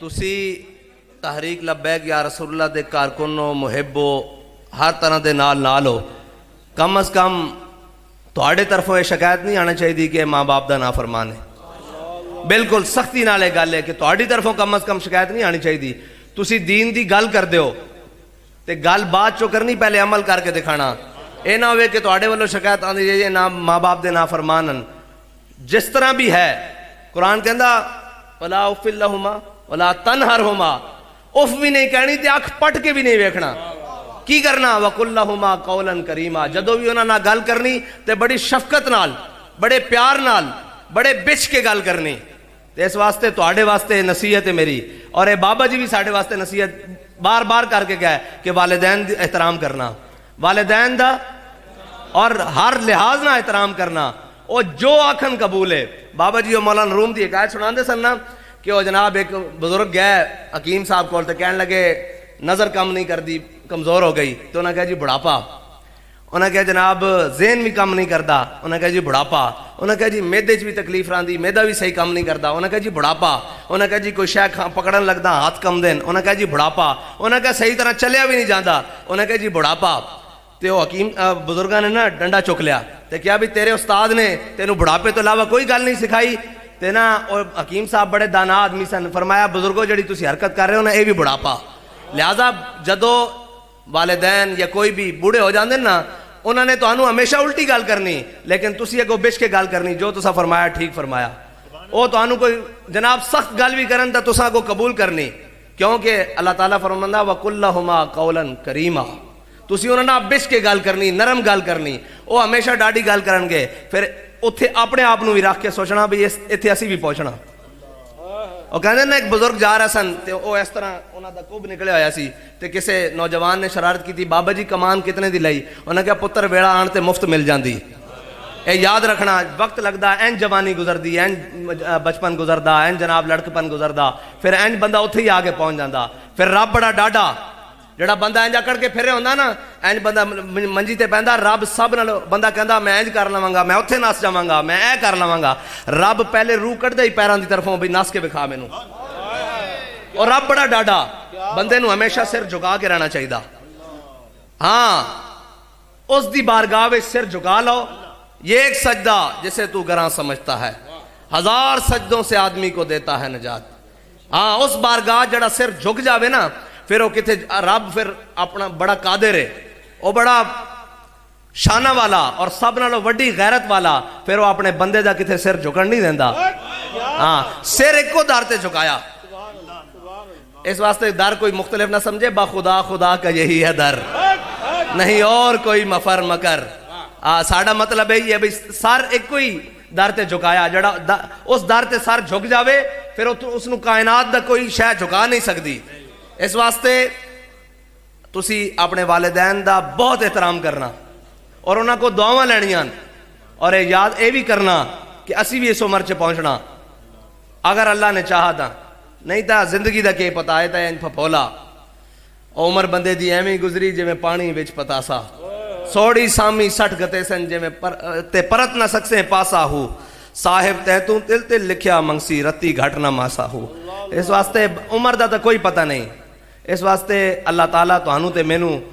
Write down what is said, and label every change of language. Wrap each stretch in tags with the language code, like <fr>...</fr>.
<pa>تسی تحریک لبیک یا رسول اللہ دے کارکنو محبو ہر طرح دے نال ہو, کم از کم تواڈے طرفوں یہ شکایت نہیں آنا چاہیے کہ ماں باپ دا نافرمان ہے. بالکل سختی نال گل ہے کہ تواڈی طرفوں کم از کم شکایت نہیں آنی چاہیے. تسی دین دی گل کر دیو تے گل بعد چو کرنی, پہلے عمل کر کے دکھانا. اے نہ ہوئے کہ تواڈے والوں شکایت آندی جائے نہ ماں باپ دے نافرمان. جس طرح بھی ہے قرآن کہندا</pa> <ar>ولا اف لہما ولا تنہرہما,</ar> <pa>اف بھی نہیں کہنی تے اکھ پٹ کے بھی نہیں ویکھنا. کی کرنا؟</pa> <ar>وقل لہما قولا کریما.</ar> <pa>جدو بھی انہاں نال گل کرنی تے بڑی شفقت نال, بڑے پیار نال, بڑے بچ کے گل کرنی. تے اس واسطے تواڈے واسطے نصیحت ہے میری, اور اے بابا جی بھی ساڈے واسطے نصیحت بار بار کر کے گئے کہ والدین دی احترام کرنا, والدین دا اور ہر لحاظ نہ احترام کرنا. او جو آکھن قبول ہے. بابا جی مولانا روم دی ایک آیت سناندے سن نا کہ وہ جناب ایک بزرگ گئے حکیم صاحب کول تے کہنے لگے نظر کم نہیں کردی, کمزور ہو گئی. تو انہاں کہا جی بڑھاپا. انہاں کہا جناب ذہن بھی کم نہیں کردا. انہاں کہا جی بڑھاپا. انہاں کہا جی میدے چ بھی تکلیف راندی, میدا بھی صحیح کم نہیں کردا. انہاں کہا جی بڑھاپا. انہاں کہا جی کوئی شے پکڑن لگدا ہاتھ کم دین. انہاں کہا جی بڑھاپا. انہاں کہا صحیح طرح چلیا بھی نہیں جاندا. انہاں کہا جی بڑھاپا. تے وہ حکیم بزرگاں نے نا ڈنڈا چک لیا تے کیا بھی تیرے استاد نے تینوں بڑھاپے تو علاوہ کوئی گل نہیں سکھائی. تے نا حکیم صاحب بڑے دانا آدمی سن, فرمایا بزرگوں جڑی تسی حرکت کر رہے ہو نا یہ بھی بڑھاپا. لہذا جدو والدین یا کوئی بھی بوڑھے ہو جاندے نا انہوں نے تو ہمیشہ الٹی گل کرنی, لیکن تسی اگوں بچ کے گل کرنی جو تسا فرمایا ٹھیک فرمایا. وہ تو کوئی جناب سخت گل بھی کرن تا تسا کو قبول کرنی, کیونکہ اللہ تعالیٰ فرماندا</pa> <ar>وَقُلْ لَهُمَا قَوْلًا كَرِيمًا.</ar> <pa>تسی انہوں نے بچ کے گل کرنی, نرم گل کرنی. وہ ہمیشہ ڈاڈی گل کرن گے, پھر اتھے اپنے آپ بھی رکھ کے سوچنا بھی اتھے اسی بھی پہنچنا. وہ کہندے نا ایک بزرگ جا رہا سن تے وہ اس طرح انہاں دا کب نکلے ہویا سی تے کسے نوجوان نے شرارت کی تھی, بابا جی کمان کتنے دی لئی؟ انہاں کہا پتر ویڑا آن تے مفت مل جاندی. اے یاد رکھنا وقت لگدا این جوانی گزردی, این بچپن گزردا, این جناب لڑکپن گزردا, پھر این بندہ اتھے ہی آگے پہنچ جاندا. پھر رب بڑا ڈاڈا جڑا بندہ انج اکڑ کے پھرے ہوندا نا, انج بندہ منجی تے پیندا, رب سب نال بندہ کہندا میں انج کر لواں گا, میں اوتھے نس جاواں گا, میں اے کر لواں گا. رب پہلے روح کڈدا ہی پیراں دی طرفوں بھی نس کے وکھا مینوں. اور رب بڑا ڈاڈا, بندے نو ہمیشہ سر جھکا کے رہنا چاہیے. ہاں اس دی بارگاہ وچ سر جھکا لو.</pa> <ur>یہ ایک سجدہ جسے تو گراں سمجھتا ہے 1000 سجدوں سے آدمی کو دیتا ہے نجات.</ur> <pa>ہاں اس بارگاہ جڑا سر جھک جاوے نا, پھر وہ کتے رب پھر اپنا بڑا قادر ہے, وہ بڑا شانہ والا اور سب نالوں وڈی غیرت والا, پھر وہ اپنے بندے دا کتے سر جھکن نہیں دیندا. ہاں سر ایک کو دار تے جھکایا.</pa> <ur>اس واسطے در کوئی مختلف نہ سمجھے, با خدا خدا کا یہی ہے در, نہیں اور کوئی مفر مکر.</ur> <pa>ساڑا مطلب ہے یہ سر ایک کوئی در تے جھکایا, جڑا اس در تے سر جھک جاوے پھر اس نو کائنات دا کوئی شے جھکا نہیں سکتی. اس واسطے تسی اپنے والدین دا بہت احترام کرنا اور انہاں کو دعاواں لینیاں, اور یاد اے بھی کرنا کہ اسی بھی اس عمر چ پہنچنا اگر اللہ نے چاہا تھا, نہیں تا زندگی دا کی پتا ہے تا ان پھپولا. عمر بندے دی ایویں گزری جویں پانی وچ پتاسا, سوڑی سامی سٹ گتے سن جویں تے پرت نہ سکسے پاسا ہو, صاحب تہتوں تل تل لکھیا منگسی رتی گھٹ نہ ماسا ہو. اس واسطے عمر دا تا کوئی پتہ نہیں. اس واسطے اللہ تعالیٰ تو تے مینوں</pa>